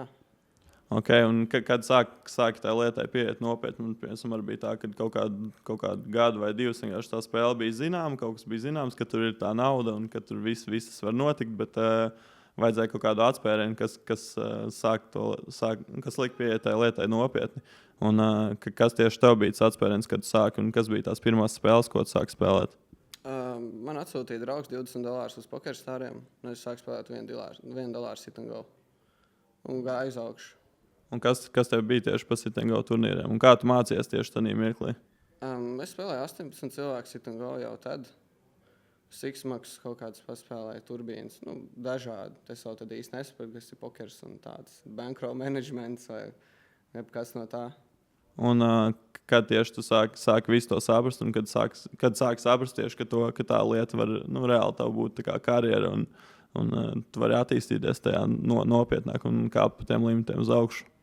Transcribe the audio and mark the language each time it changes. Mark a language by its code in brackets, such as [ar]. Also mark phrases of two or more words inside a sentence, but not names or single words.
[lv] Ok, un kad sāki tā lietai pieiet nopietni, piemēram, arī bija tā, ka kaut kādu gadu vai divus vienkārši tā spēle bija zināma, kaut kas bija zināms, ka tur ir tā nauda un ka tur viss var notikt, bet vajadzēja kaut kādu atspērienu, kas lika pieiet tai lietai nopietni. Un kas tieši tev bija tas atspēriens, kad tu sāki, un kas bija tās pirmās spēles, ko tu sāki spēlēt? Man atsūtīja draugs $20 uz pokerstariem, un es sāku spēlēt $1 [en] sit and go. [lv] Un gāju uz augšu. Un kas tev bija tieši pa [en] sit and go [lv] turnīriem? Un kā tu mācījies tieši tajā mirklī? Es spēlēju 18 cilvēku [en] sit and go [lv] jau tad. Sixmaks kaut kādas paspēlēja, turbīnas, dažādi. Es jau tad īsti nesaprotu, kas ir pokers un tāds [en] bankroll managements [lv] vai kas no tā. Un kad tieši tu sāki visu to saprast, un kad sāki saprast tieši, ka tā lieta var reāli tev būt tā kā karjera, un tu vari attīstīties tajā nopietnāk un kāpt pa tiem limitiem uz augšu?